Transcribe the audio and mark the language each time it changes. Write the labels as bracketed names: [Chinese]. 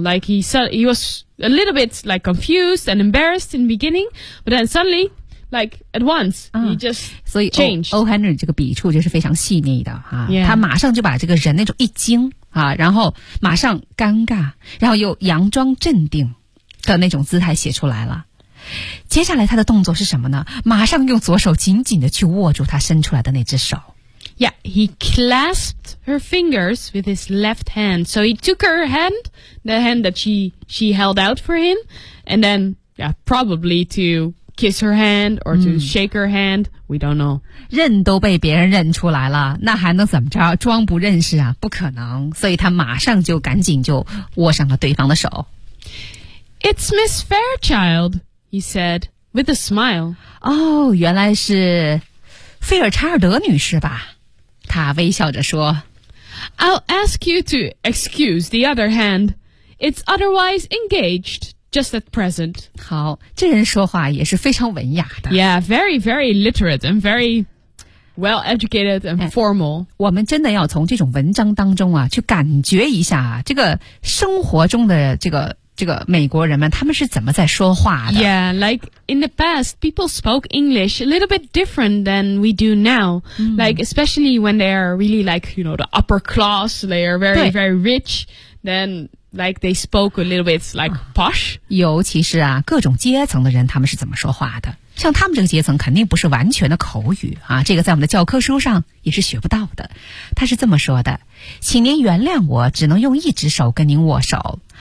[English] Like he was a little bit like confused and embarrassed in the beginning, but then suddenly,Like, at once,、啊、he just changed. [Chinese] 所以 O'Henry 这个笔触就是非常细腻的、啊 [English] yeah. [Chinese] 他马上就把这个人那种一惊、啊、然后马上尴尬然后又佯装镇定的那种姿态写出来了。接下来他的动作是什么呢？马上用左手紧紧的去握住他伸出来的那只手。 [English] Yeah, he clasped her fingers with his left hand. So he took her hand, the hand that she held out for him, and then, yeah, probably to... kiss her hand or to shake her hand,、嗯、we don't know. [Chinese] 认都被别人认出来了，那还能怎么着？装不认识啊？不可能。所以他马上就赶紧就握上了对方的手。 [English] It's Miss Fairchild, he said, with a smile. [Chinese] 哦，原来是菲尔查尔德女士吧？他微笑着说。 [English] I'll ask you to excuse the other hand. It's otherwise engaged. Just at present. [Chinese] 好，这人说话也是非常文雅的。 [English] Yeah, very, very literate and very well educated and formal.、哎、 [Chinese] 我们真的要从这种文章当中啊，去感觉一下、啊、这个生活中的这个美国人们，他们是怎么在说话的。 [English] Yeah, like in the past, people spoke English a little bit different than we do now.、嗯、 like especially when they are really like, you know, the upper class, they are very, very rich, then... Like they spoke a little bit like posh. [Chinese] 尤其是啊，各种阶层的人，他们是怎么说话的？像他们这个阶层，肯定不是完全的口语啊。这个在我们的教科书上也是学不到的。他是这么说的：“请您原谅我，只能用一只手跟您握手。